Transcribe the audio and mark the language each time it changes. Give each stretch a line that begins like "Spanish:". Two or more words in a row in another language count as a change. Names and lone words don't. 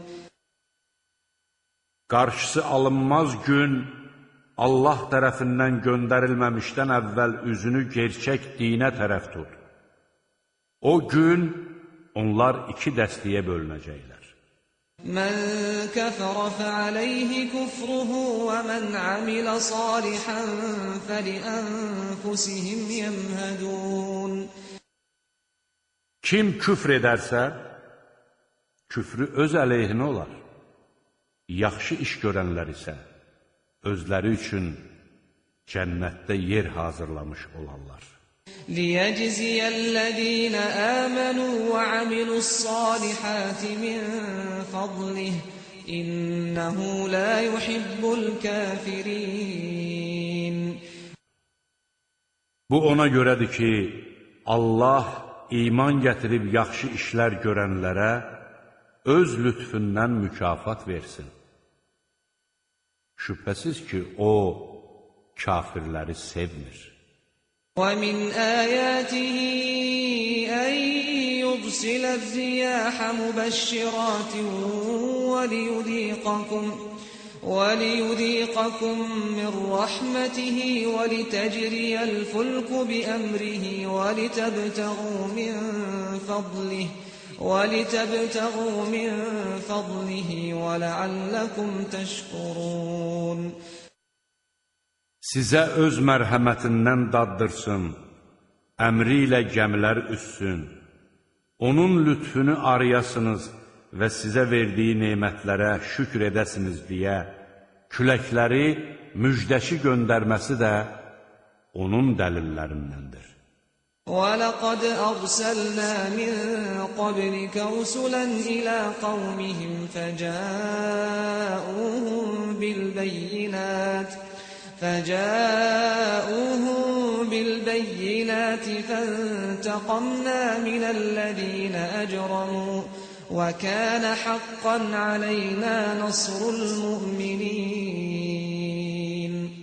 Azerbaijani: Qarşısı alınmaz gün Allah tərəfindən göndərilməmişdən əvvəl üzünü gerçək dinə tərəf tut. O gün onlar iki dəstəyə bölünəcəklər.
Arabic: من كفر فعليه كفره ومن عمل صالحا فلأنفسهم يمهدون.
Azerbaijani: Kim küfr edərsə, küfrü öz əleyhinə olar. Yaxşı iş görənlər isə özləri üçün cənnətdə yer hazırlamış olarlar.
Arabic: ليجزي الذين آمنوا وعملوا الصالحات من فضله إنه لا يحب الكافرين.
Azerbaijani: Bu ona görədir ki, Allah iman gətirib yaxşı işlər görənlərə öz lütfündən mükafat versin. Şübhəsiz ki, o kafirləri sevmir.
Arabic: وَمِنْ آيَاتِهِ أَنْ يُرْسِلَ الرِّيَاحَ مُبَشِّرَاتٍ وَلِيُذِيقَكُمْ مِنْ رَحْمَتِهِ وَلِتَجْرِيَ الْفُلْكُ بِأَمْرِهِ وَلِتَبْتَغُوا مِنْ فَضْلِهِ وَلَعَلَّكُمْ تَشْكُرُونَ.
Azerbaijani: Sizə öz mərhəmətindən daddırsın, əmri ilə gəmilər üssün, onun lütfünü arayasınız və sizə verdiyi nemətlərə şükr edəsiniz deyə küləkləri müjdəşi göndərməsi də onun dəlillərindəndir.
Arabic: وَلَقَدْ أَرْسَلْنَا مِنْ قَبْلِكَ رُسُلًا إِلَى قَوْمِهِمْ فجاءوهم بالبينات فانتقمنا من الذين أجرموا وكان حقا علينا نصر المؤمنين.